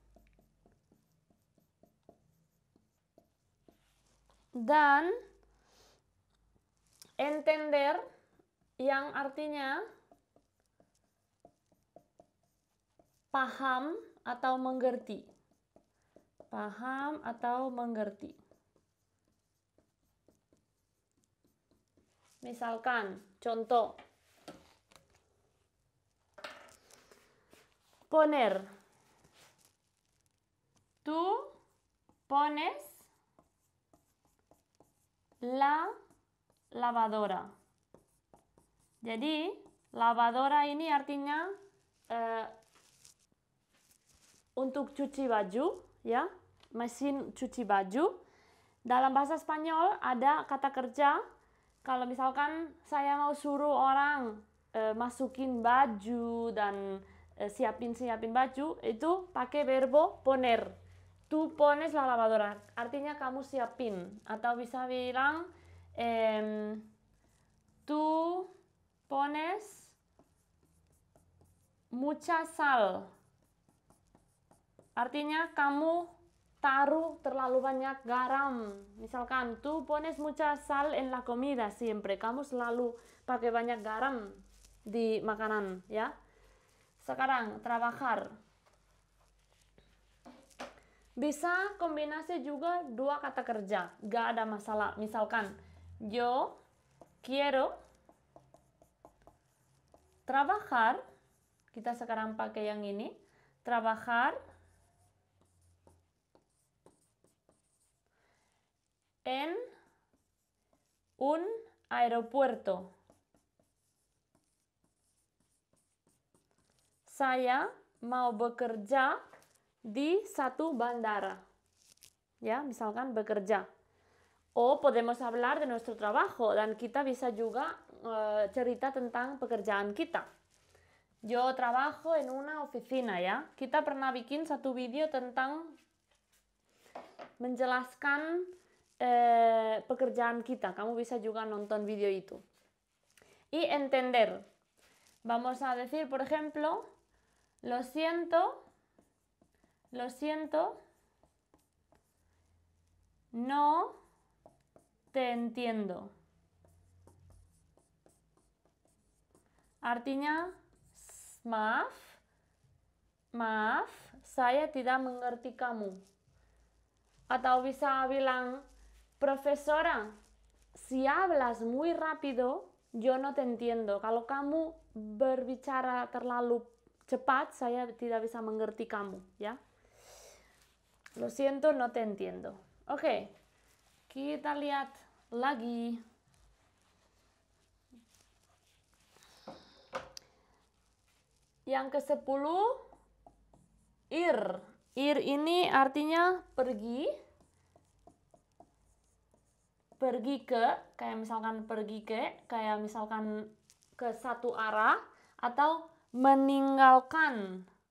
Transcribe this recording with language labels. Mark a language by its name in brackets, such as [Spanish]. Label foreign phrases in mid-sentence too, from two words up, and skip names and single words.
[Indonesian] Dan entender yang artinya paham atau mengerti. Paham atau mengerti. Misalkan, contoh. Poner. [Spanish] Tú pones la lavadora. [Indonesian] Jadi, lavadora ini artinya untuk cuci baju, ya, mesin cuci baju. Dalam bahasa Spanyol ada kata kerja. Kalau misalkan saya mau suruh orang masukin baju dan siapin baju, itu pakai [Spanish] verbo poner. Tú pones la lavadora. [Indonesian] Artinya kamu siapin. Atau bisa bilang [Spanish] tú pones mucha sal. [Indonesian] Artinya kamu taruh terlalu banyak garam. Misalkan, [Spanish] tú pones mucha sal en la comida siempre. [Indonesian] Kamu selalu pakai banyak garam di makanan, ya. Sekarang, trabajar. Bisa kombinasi juga 2 kata kerja. Gak ada masalah. Misalkan, [Spanish] yo quiero trabajar. [Indonesian] Kita sekarang pakai yang ini. [Spanish] Trabajar en un aeropuerto. [Indonesian] Saya mau bekerja di satu bandara. Ya, misalkan bekerja. [Spanish] O podemos hablar de nuestro trabajo [Indonesian] dan kita bisa juga cerita tentang pekerjaan kita. [Spanish] Yo trabajo en una oficina, [Indonesian] ya. Kita pernah bikin satu video tentang menjelaskan pekerjaan kita. Kamu bisa juga nonton video itu. [Spanish] Y entender. Vamos a decir, por ejemplo, lo siento, no te entiendo. [Indonesian] Artinya, maaf, saya tidak mengerti kamu. Atau bisa bilang, [Spanish] profesora, si hablas muy rápido, yo no te entiendo. [Indonesian] Kalau kamu berbicara terlalu cepat, saya tidak bisa mengerti kamu, ya. [Spanish] Lo siento, no te entiendo. [Indonesian] Oke, kita lihat lagi. Yang ke-10, ir. Ir ini artinya pergi. Pergi ke, kayak misalkan ke satu arah, atau meninggalkan.